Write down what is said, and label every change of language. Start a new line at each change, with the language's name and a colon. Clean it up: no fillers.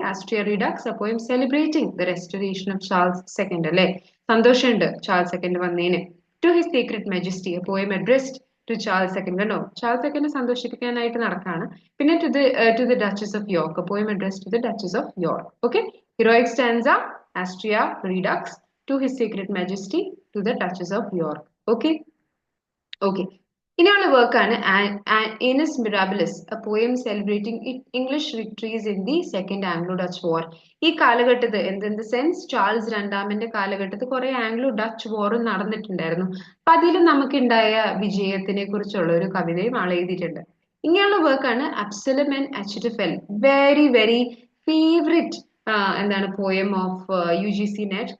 English: Astraea Redux, poem celebrating the restoration of Charles second.
Malayalam: അല്ലെ, സന്തോഷമുണ്ട് Charles second വന്നതിന്.
English: To his sacred majesty, poem addressed to Charles second.
Malayalam: കണ്ടോ, Charles second സന്തോഷിപ്പിക്കാനായിട്ട് നടക്കാണ്. പിന്നെ
English: To the duchess of York, poem addressed to the duchess of York. Okay. Heroic stanza, Astrea Redux, to His Sacred Majesty, to the Duchess of York. Okay, okay.
Malayalam: ഇനിയുള്ള വർക്കാണ്
English: Annus Mirabilis, a poem celebrating English victories in the Second Anglo-Dutch War.
Malayalam: ഈ കാലഘട്ടത്ത് എന്ത് sense Charles രണ്ടാമന്റെ കാലഘട്ടത്ത് കുറെ Anglo Dutch വാറും നടന്നിട്ടുണ്ടായിരുന്നു. അപ്പൊ അതിൽ നമുക്കുണ്ടായ വിജയത്തിനെ കുറിച്ചുള്ള ഒരു കവിതയും ആൾ എഴുതിയിട്ടുണ്ട്. ഇങ്ങനെയുള്ള വർക്കാണ് അബ്സലം ആൻഡ് അച്യുതഫെൽ.
English: very very favourite
Malayalam: എന്താണ് പോയം ഓഫ് UGC നെറ്റ്.